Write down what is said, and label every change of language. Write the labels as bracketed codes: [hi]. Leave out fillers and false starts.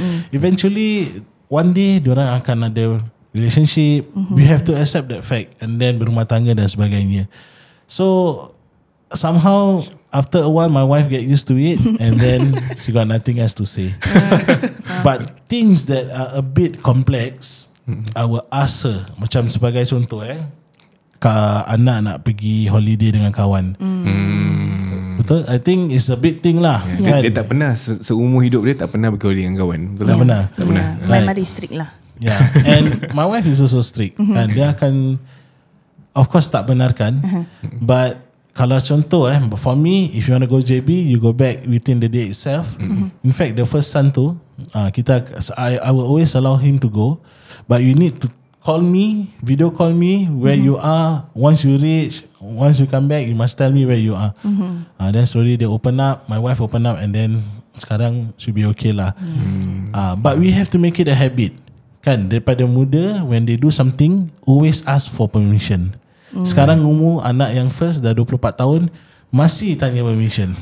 [en] Eventually one day [ms] diorang akan ada [en] relationship. We have to accept that fact, and then [ms] berumah tangga dan sebagainya. [en] So somehow after a while my wife get used to it, and then she got nothing else to say. But things that are a bit complex, I will ask her. [ms] Macam sebagai contoh anak nak pergi holiday dengan kawan. Betul? [en] I think it's a big thing lah. [ms] Dia tak pernah seumur hidup dia tak pernah pergi holiday dengan kawan. Betul? Tak pernah. [en] My mother is strict lah. Yeah. And my wife is also strict. And [ms] dia akan, [en] of course [ms] tak benarkan. [en] But [ms] kalau contoh [en] for me, if you want to go JB, you go back within the day itself. In fact, the first son tu, I will always allow him to go. But you need to call me, video call me where you are. Once you reach, once you come back, you must tell me where you are. Then slowly they open up, my wife open up, and then sekarang should be okay lah. But we have to make it a habit. [ms] Kan, daripada muda, [en] when they do something, always ask for permission. [ms] Sekarang umur anak yang first dah 24 tahun, masih tanya permission.